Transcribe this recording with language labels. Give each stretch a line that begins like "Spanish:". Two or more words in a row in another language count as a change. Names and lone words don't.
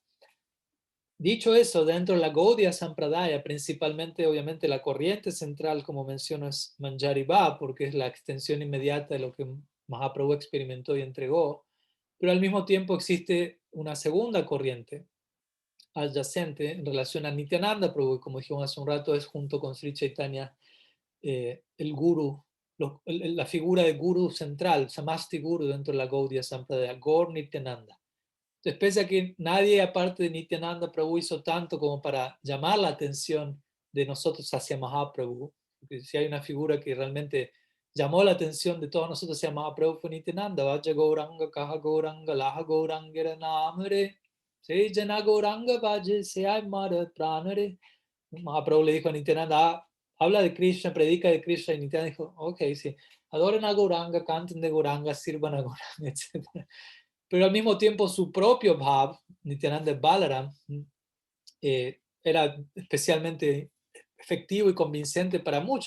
Spanish: Dicho eso, dentro de la Gaudiya Sampradaya, principalmente, obviamente, la corriente central, como menciono, es Manjari Bhav, porque es la extensión inmediata de lo que Mahaprabhu experimentó y entregó, pero al mismo tiempo existe una segunda corriente adyacente en relación a Nityananda Prabhu, como dijimos hace un rato, es junto con Sri Chaitanya el guru, la figura de guru central, Samasti Guru dentro de la Gaudiya Sampradaya, Gaur Nityananda. Entonces, pese a que nadie aparte de Nityananda Prabhu hizo tanto como para llamar la atención de nosotros hacia Mahaprabhu, porque si hay una figura que realmente llamó la atención de todos nosotros hacia Mahaprabhu fue Nityananda,
Bangla: ভজ গৌরাঙ্গ, কহ গৌরাঙ্গ, লহ গৌরাঙ্গ, নামরে, সে জন গৌরাঙ্গ, ভজে সেই আমার প্রাণরে.
Spanish: Mahaprabhu le dijo a Nityananda, habla de Krishna, predica de Krishna, y Nityananda dijo, ok, sí, adoren a Gauranga, canten de Gauranga, sirvan a Gauranga, etc. Pero al mismo tiempo su propio bhav, Nityananda Balaram, era especialmente efectivo y convincente para muchos.